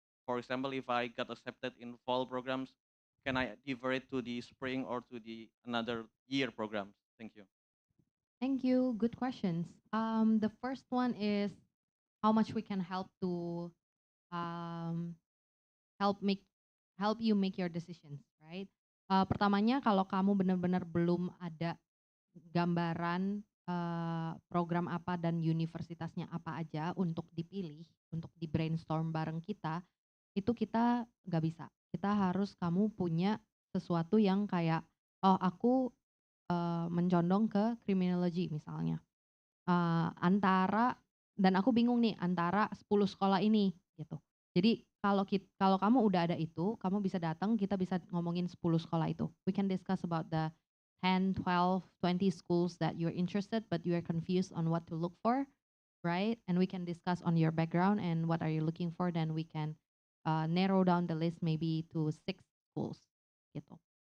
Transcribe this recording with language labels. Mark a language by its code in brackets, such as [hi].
[en] For example, if I got accepted in fall programs, can I differ it to the spring or to the another year programs? Thank you. Thank you. Good questions. The first one is how much we can help to um, help make help you make your decisions, right? [id] Pertamanya kalau kamu benar-benar belum ada gambaran program apa dan universitasnya apa aja untuk dipilih, untuk di brainstorm bareng kita, itu kita nggak bisa. Kita harus kamu punya sesuatu yang kayak, oh aku mencondong ke criminology misalnya. Antara dan aku bingung nih antara 10 sekolah ini gitu. Jadi kalau kamu udah ada itu, kamu bisa datang, kita bisa ngomongin 10 sekolah itu. [en] We can discuss about the 10, 12, 20 schools that you're interested but you are confused on what to look for, right? And we can discuss on your background and what are you looking for, then we can narrow down the list maybe to 6 schools gitu.